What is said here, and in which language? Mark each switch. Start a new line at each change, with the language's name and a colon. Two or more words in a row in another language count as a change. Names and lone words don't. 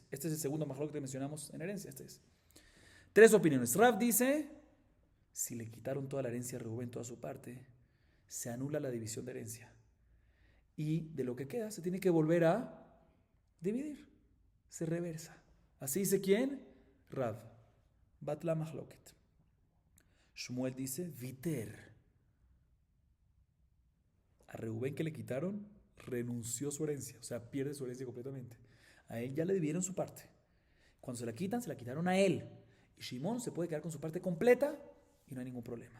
Spanish: Este es el segundo mahloket que mencionamos en herencia. Este es. Tres opiniones. Rav dice, si le quitaron toda la herencia a Reubén, toda su parte, se anula la división de herencia. Y de lo que queda se tiene que volver a dividir. Se reversa. Así dice ¿quién? Rav.
Hebrew: בטלה מחלוקת.
Spanish: Shmuel dice, viter. A Reubén que le quitaron, renunció a su herencia. O sea, pierde su herencia completamente. A él ya le dividieron su parte. Cuando se la quitan, se la quitaron a él. Y Shimón se puede quedar con su parte completa y no hay ningún problema.